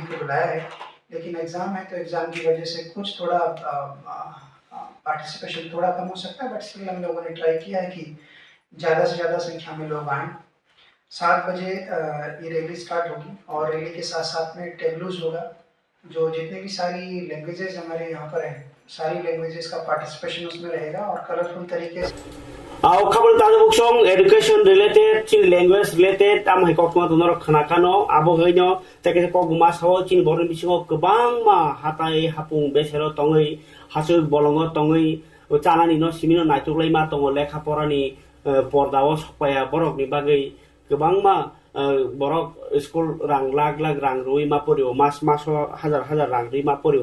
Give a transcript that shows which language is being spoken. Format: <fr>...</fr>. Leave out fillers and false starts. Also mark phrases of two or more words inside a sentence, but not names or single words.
<hi>को बुलाया है लेकिन एग्ज़ाम है तो एग्ज़ाम की वजह से कुछ थोड़ा पार्टिसिपेशन थोड़ा कम हो सकता है</hi> <en>but still</en> <hi>हम लोगों ने ट्राई किया है कि ज़्यादा से ज़्यादा संख्या में लोग आएँ 7 बजे ये रैली स्टार्ट होगी और रैली के साथ साथ में टेबलूज होगा जो जितने भी सारी लैंग्वेजेस हमारे यहाँ पर हैं सारी लैंग्वेजेस का पार्टिसिपेशन उसमें रहेगा और कलरफुल तरीके से</hi> <brx>खबर ताजा बुक्सों</brx> <en>education related Chin language related</en> <brx>आम है कक मा दोनर खनाखानो आबो गइनो तेके कक मा साव चिन बरन बिसिङो गोबां मा हाताय हापुं बेसेरो तङै हासु बलङो तङै चानानि न सिमिनो नायथुगलै मा तङ लेखा परानि पर्दाव सपाया बरकनि बागै गोबां मा बरक स्कुल रां लाख रां रुइ मा परियो मास हजार रां रुइ मा परियो</brx>